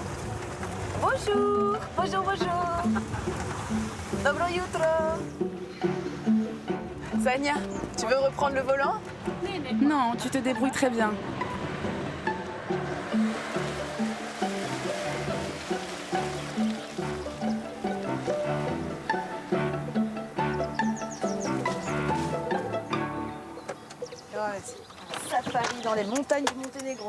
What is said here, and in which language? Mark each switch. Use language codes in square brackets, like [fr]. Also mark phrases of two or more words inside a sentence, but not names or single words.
[fr] Bonjour, bonjour, bonjour. [sr] Dobro jutro. [fr] Sania, tu veux reprendre le volant? Non, tu te débrouilles très bien. Safari dans les montagnes du Monténégro.